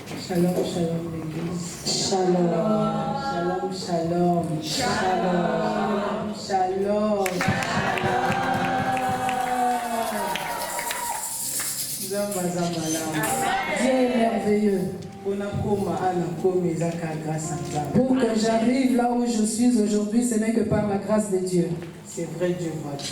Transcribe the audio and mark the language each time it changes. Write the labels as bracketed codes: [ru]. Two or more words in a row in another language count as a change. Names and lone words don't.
[he] שלום, שלום, [fr] l'église. Shalom. [he] שלום, שלום. שלום. [fr] Shalom. Dieu est merveilleux. Pour que j'arrive là où je suis aujourd'hui, ce n'est que par la grâce de Dieu. C'est vrai, Dieu voit tout.